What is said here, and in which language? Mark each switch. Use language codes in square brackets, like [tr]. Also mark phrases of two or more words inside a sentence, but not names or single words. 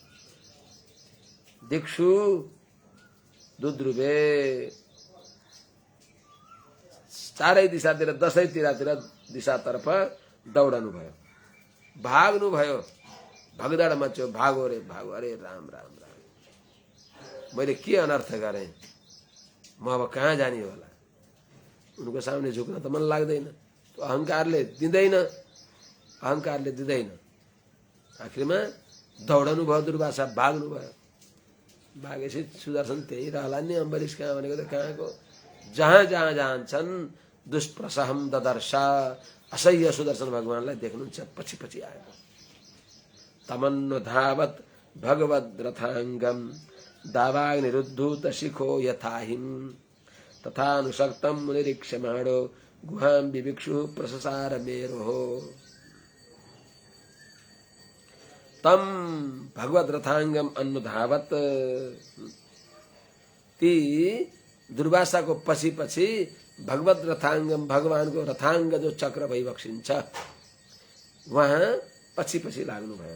[sa] दिक्षु दुद्रुवे [ne] चारै दिशातिर दशैतिरतिर दिशातर्फ दौडनु भयो, भाग्नु भयो, भगदड मच्यो, [hi] भागो रे भागो, [ne] अरे राम राम राम मैले के अनर्थ गरेँ, म अब कहाँ जाने होला। उनको सामने झुक्न त मन लाग्दैन, तो अहंकारले दिँदैन, आखिरमा दौडनु भयो, दुर्वासा भाग्नु भयो। भागेपछि सुदर्शन त्यही रहला नि, अम्बरीश कहाँ भनेको त कहाँको, जहाँ जहाँ जान्छन् [sa] दुष्प्रसहम ददर्शा [ne] असह्य सुदर्शन भगवानलाई देख्नुहुन्छ पछि पछि आएको। [sa] तमन्नु धावत भगवद रथांगम दावाग्निरुद्धूत शिखो यथाहिम तथानुशक्तम मुनिरीक्षमाणो गुहां विभिक्षु प्रससार मेरो। तम भगवत रथांगम अनुधावत [ne] ती दुर्वासाको पछि पछि [sa] भगवत रथांगम [ne] भगवानको रथांग जो चक्र भइबक्सिन्छ वहाँ पछि पछि लाग्नु भयो।